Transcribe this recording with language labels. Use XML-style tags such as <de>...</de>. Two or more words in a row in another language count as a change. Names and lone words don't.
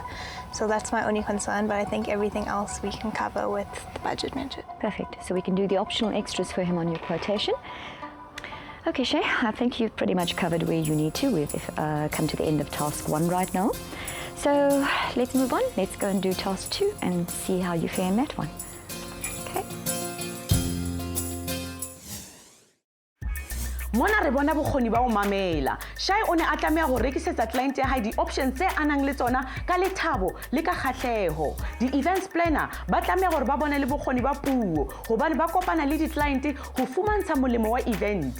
<en>So that's my only concern, but I think everything else we can cover with the budget mentioned. Perfect. So we can do the optional extras for him on your quotation. Okay, Shay, I think you've pretty much covered where you need to. We've come to the end of task 1 right now. So let's move on. Let's go and do task 2 and see how you fare in that one. Okay.</en> <st>mona re bona bokgoni ba o mamela. Shay o ne a tlameha go rekisetsa client ya hae di-options tse a nang le tsona ka lethabo le ka kgatlhego. Di-events planner ba tlameha gore ba bone le bokgoni ba puo gobane ba kopana le di-client go fumantsha molemo wa event.</st>